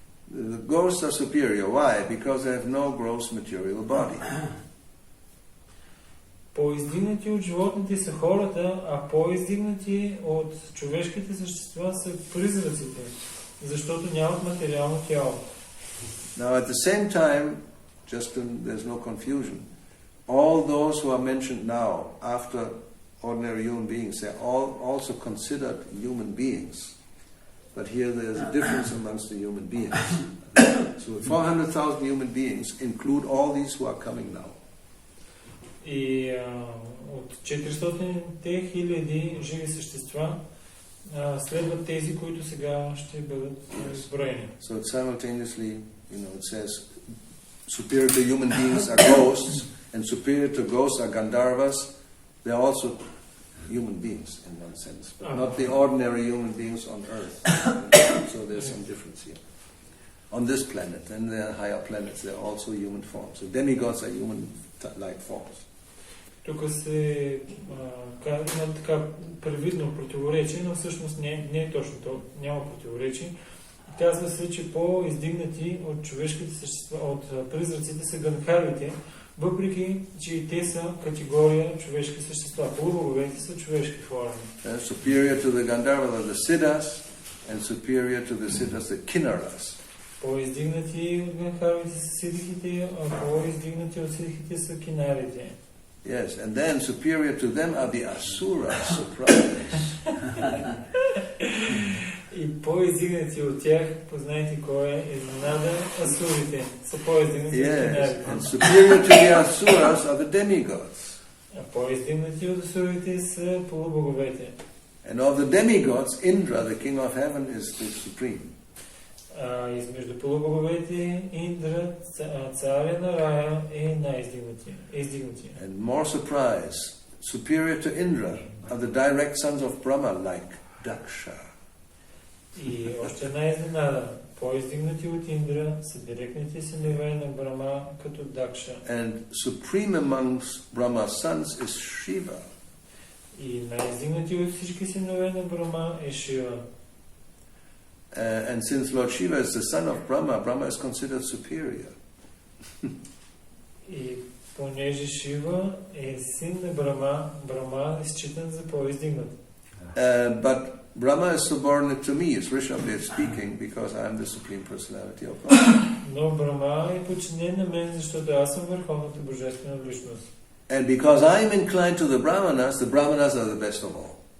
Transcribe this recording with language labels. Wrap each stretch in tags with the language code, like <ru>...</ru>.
<en>the ghosts are superior. Why? Because they have no gross material body.</en> <bg>По-издигнати от животните са хората, а по-издигнати от човешките същества са призраците, защото нямат материално тяло.</bg> <en>Now, at the same time, just there's no confusion. All those who are mentioned now, after ordinary human beings, they're all also considered human beings. But here there's a difference amongst the human beings. So 400,000 human beings include all these who are coming now.</en> <bg>И от 400 хиляди живи същества следват тези, които сега ще бъдат изброени.</bg> <en>So it simultaneously, it says superior to human beings are ghosts, and superior to ghosts are Gandharvas. They're also human beings in one sense, but not the ordinary human beings on earth. So there's some difference here. On this planet, and there are higher planets, they're also human forms. So demigods are human-like forms.</en> <bg>Тук се има така привидно противоречие, но всъщност не е точно то, няма противоречие. Казва се, че по-издигнати от човешките същества, от призраците са ганхарвите, въпреки че и те са категория човешки същества. Полубоговете са човешки форми.</bg> <en>Superior to the Gandharvas are the Siddhas, and superior to the Siddhas the Kinnaras.</en> <bg>По-издигнати от ганхарвите са сидхите, а по-издигнати от сидхите са кинарите.</bg> <en>Yes, and then superior to them are the Asuras, surprise.</en> <bg>И по-издигнати от тях, познайте кой е изненада, асурите са по-издигнати от кинарите.</bg> <en>And superior to the Asuras are the demigods.</en> <bg>А по-издигнати от асурите са полубоговете.</bg> <en>And of the demigods, Indra, the king of heaven, is the supreme.</en> <bg>Измежду полубоговете Индра, царя на рая, е най-издигнатия.</bg> <en>And more surprise, superior to Indra are the direct sons of Brahma, like Daksha.</en> <bg>И още една изненада, по-издигнати от Индра са директните синове на Брахма, като Дакша.</bg> <en>And supreme amongst Brahma's sons is Shiva.</en> <bg>И най-издигнати от всички синове на Брахма е Шива.</bg> <en>And since Lord Shiva is the son of Brahma, Brahma is considered superior.</en> <bg>И понеже Шива е син на Брахма, Брахма е считан за по-издигнат.</bg> <en>But Brahma is subordinate to me, is Rishabdev speaking, because I am the Supreme Personality of God.</en> <bg>Но Брахма е подчинен на мен, защото аз съм върховната божествена личност.</bg> <en>And because I am inclined to the Brahmanas are the best of all.</en>